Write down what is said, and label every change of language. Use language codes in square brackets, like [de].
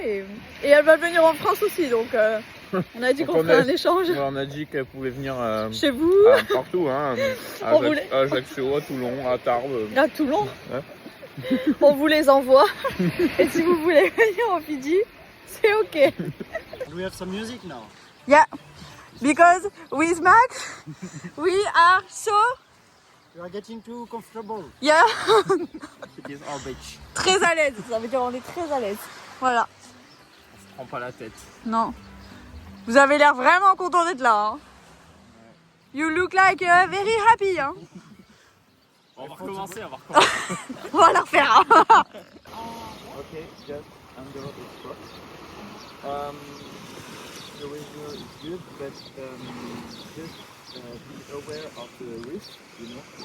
[fr] Et elles veulent venir en France aussi. Donc on a dit qu'on ferait un échange. Ouais, on a dit qu'elles pouvaient venir chez vous. Partout. Hein, à Ajaccio, à Toulon, à Tarbes. À Toulon. Ouais. On vous les envoie. Et si vous voulez venir en Fidji, c'est ok. [en] We have some music now. Yeah, because with Max, we are so... You are getting too comfortable. Yeah. It is our beach. [fr] Très à l'aise, ça veut dire on est très à l'aise. Voilà. On se prend pas la tête. Non. Vous avez l'air vraiment content d'être là. Hein. [en] You look like very happy. [fr] Hein. On va recommencer. On va la refaire. Hein. [en] Ok, just under the spot. The weather is good, but just be aware of the risk, you know.